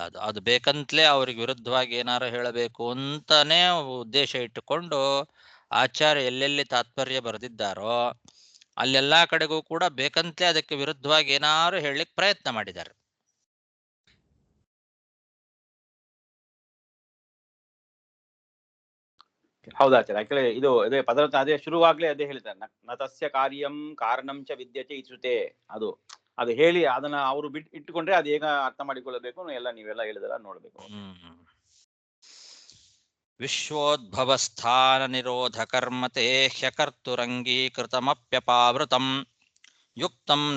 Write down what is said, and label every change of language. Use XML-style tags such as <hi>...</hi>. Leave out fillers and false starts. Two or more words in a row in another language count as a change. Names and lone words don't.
<kn>ಅದು ಬೇಕಂತಲೇ ಅವ್ರಿಗೆ ವಿರುದ್ಧವಾಗಿ ಏನಾರು ಹೇಳಬೇಕು ಅಂತಾನೆ ಉದ್ದೇಶ ಇಟ್ಟುಕೊಂಡು ಆಚಾರ್ಯ ಎಲ್ಲೆಲ್ಲಿ ತಾತ್ಪರ್ಯ ಬರೆದಿದ್ದಾರೋ ಅಲ್ಲೆಲ್ಲಾ ಕಡೆಗೂ ಕೂಡ ಬೇಕಂತಲೇ ಅದಕ್ಕೆ ವಿರುದ್ಧವಾಗಿ ಏನಾರು ಹೇಳಲಿಕ್ಕೆ ಪ್ರಯತ್ನ ಮಾಡಿದ್ದಾರೆ. ಹೌದಾಚಾರ್ಯ, ಆಕ್ಚುಲಿ ಇದು ಅದೇ ಪದಾರ್ಥ ಅದೇ ಶುರುವಾಗ್ಲೇ ಅದೇ ಹೇಳ್ತಾರೆ,</kn> <sa>ನತಸ್ಯ ಕಾರ್ಯಂ ಕಾರಣಂ ಚ ವಿದ್ಯತೆ</sa> <kn>ಇಸುತೆ. ಅದು ಹೇಳಿ ಅದನ್ನ ಅವರು ಇಟ್ಟುಕೊಂಡ್ರೆ ಅದು ಹೇಗ ಅರ್ಥ ಮಾಡಿಕೊಳ್ಳಬೇಕು ಎಲ್ಲ ನೀವೆಲ್ಲ ಹೇಳಿದಲ್ಲ ನೋಡ್ಬೇಕು.</kn> <sa>ವಿಶ್ವೋದ್ಭವಸ್ಥಾನ ನಿರೋಧ ಕರ್ಮತೆ ಹ್ಯಕರ್ತುರಂಗೀಕೃತಮಪ್ಯಪಾವೃತಂ ಯುಕ್ತಂ ನ</sa>